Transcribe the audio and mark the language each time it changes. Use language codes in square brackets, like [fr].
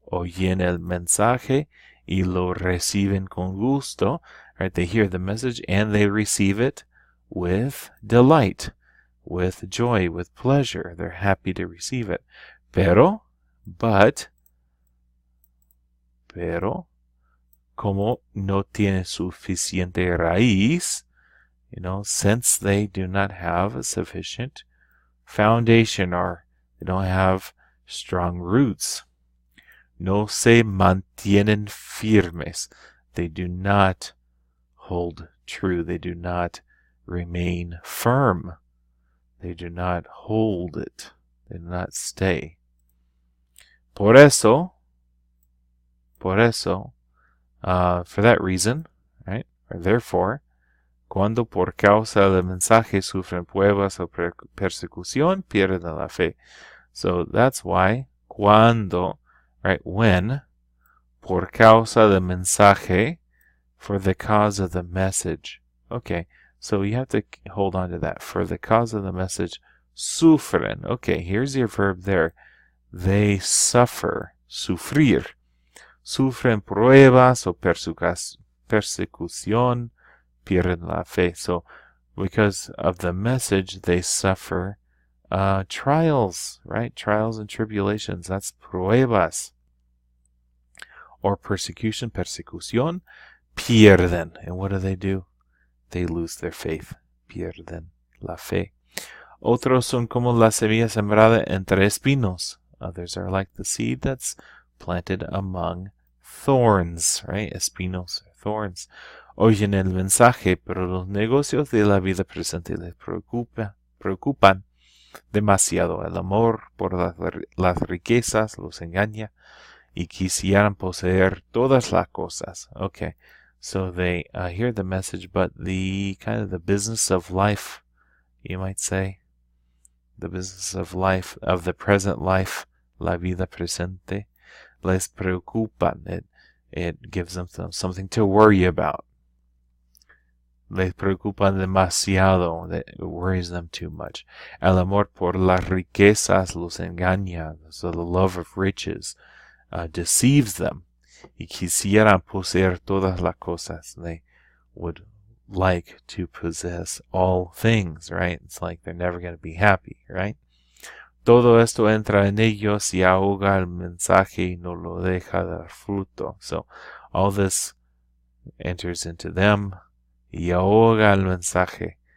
[es] Oyen el mensaje y lo reciben con gusto. [en] Right? They hear the message and they receive it with delight, with joy, with pleasure. They're happy to receive it. But, [es] como no tiene suficiente raíz, [en] since they do not have a sufficient foundation, or they don't have strong roots, [es] no se mantienen firmes. [en] They do not hold true. They do not remain firm. They do not hold it. They do not stay. [es] Por eso, [en] for that reason, right? Or therefore, [es] cuando por causa del mensaje sufren pruebas o persecución, pierden la fe. [en] So that's why, cuando, right, when, [es] por causa del mensaje, [en] for the cause of the message. Okay, so you have to hold on to that. For the cause of the message, sufren. Okay, here's your verb there. They suffer, sufrir. [es] Sufren pruebas o persecución, pierden la fe. [en] So, because of the message, they suffer trials, right? Trials and tribulations. That's pruebas. Or persecution, persecución. Pierden. And what do? They lose their faith. [es] Pierden la fe. Otros son como la semilla sembrada entre espinos. [en] Others are like the seed that's planted among thorns, right? Espinos, thorns. [es] Oyen el mensaje, pero los negocios de la vida presente les preocupan demasiado. El amor por las riquezas los engaña y quisieran poseer todas las cosas. [en] Okay. So they hear the message, but the kind of the business of life, you might say, the business of life, of the present life, [es] la vida presente, les preocupan. [en] It gives them something to worry about. [es] Les preocupan demasiado. [en] It worries them too much. [es] El amor por las riquezas los engaña. [en] So the love of riches deceives them. [es] y quisieran poseer todas las cosas. [en] They would like to possess all things, right? It's like they're never going to be happy, right? [es] Todo esto entra en ellos y ahoga el mensaje y no lo deja dar fruto. [en] So all this enters into them [es] y ahoga el mensaje.